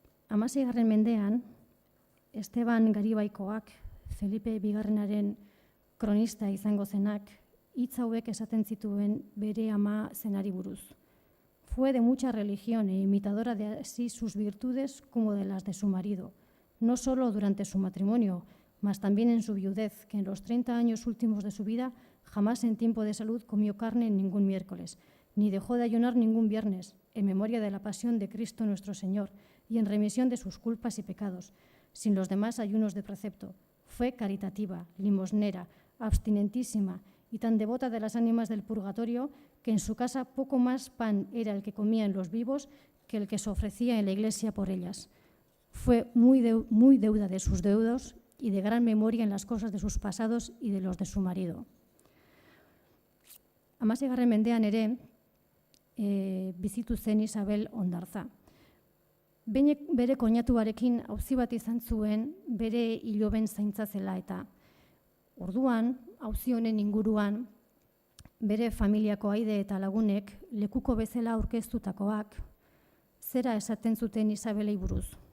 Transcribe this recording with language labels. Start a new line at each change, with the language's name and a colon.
Basque: 16. mendean, Esteban Garibaikoak, Felipe Bigarrenaren kronista izango zenak, hitz hauek esaten zituen bere ama zenari buruz.
Spanish: Fue de mucha religión e imitadora de así sus virtudes como de las de su marido, no solo durante su matrimonio, mas también en su viudez, que en los 30 años últimos de su vida jamás en tiempo de salud comió carne ningún miércoles, ni dejó de ayunar ningún viernes, en memoria de la pasión de Cristo nuestro Señor y en remisión de sus culpas y pecados, sin los demás ayunos de precepto. Fue caritativa, limosnera, abstinentísima y tan devota de las ánimas del purgatorio que en su casa poco más pan era el que comían los vivos que el que se ofrecía en la iglesia por ellas. Fue muy deuda de sus deudos y de gran memoria en las cosas de sus pasados y de los de su marido.
Basque: 16. mendean ere bizitu zen Isabel Hondartza. Bere koinatuarekin auzi bat izan zuen bere iloben zaintza zela eta orduan, auzi honen inguruan, bere familiako aide eta lagunek lekuko bezala aurkeztutakoak zera esaten zuten Isabelei buruz.